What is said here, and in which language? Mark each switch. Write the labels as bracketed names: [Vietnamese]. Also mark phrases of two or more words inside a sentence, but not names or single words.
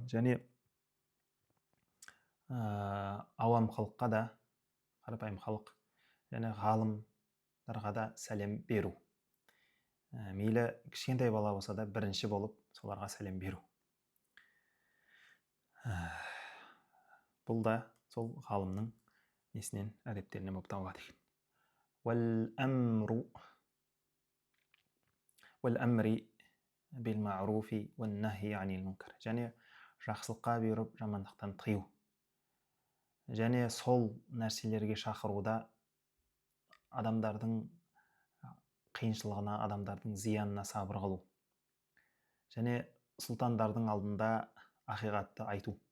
[Kazakh] Және ауам халыққа да, қарапайым халық, және ғалымдарға да сәлем беру. Мейлі кішкентай бала болса да бірінші болып соларға сәлем беру. Бұл да сол ғалымның несінен әдептерінен болып табылады екен. [Arabic] وَالْأَمْرِ بِالْمَعْرُوفِ وَالنَّهْيِ عَنِ الْمُنْكَرِ. [Kazakh] Және жақсылыққа бұйырып, жамандықтан тыю. Және сол нәрселерге шақыруда адамдардың қиыншылығына, адамдардың зиянына сабыр қылу. Және сұлтандардың алдында ақиқатты айту.